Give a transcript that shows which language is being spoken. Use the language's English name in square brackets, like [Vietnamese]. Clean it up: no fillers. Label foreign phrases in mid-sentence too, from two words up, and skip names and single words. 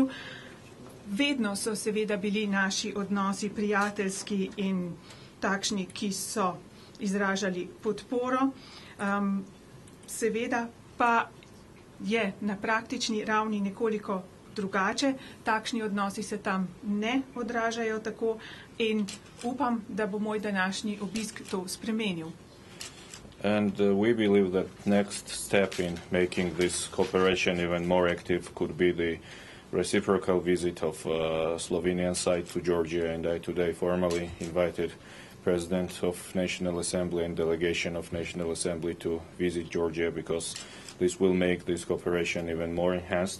[Slovenian] Vedno so seveda bili naši odnosi prijateljski in takšni, ki so izražali podporo. Seveda pa je na praktični ravni nekoliko drugače. Takšni odnosi se tam ne odražajo tako in upam, da bo moj današnji obisk to spremenil. [English] And we believe that next step in making this cooperation even more active could be the reciprocal visit of Slovenian side to Georgia, and I today formally invited President of National Assembly and delegation of National Assembly to visit Georgia, because this will make this cooperation even more enhanced.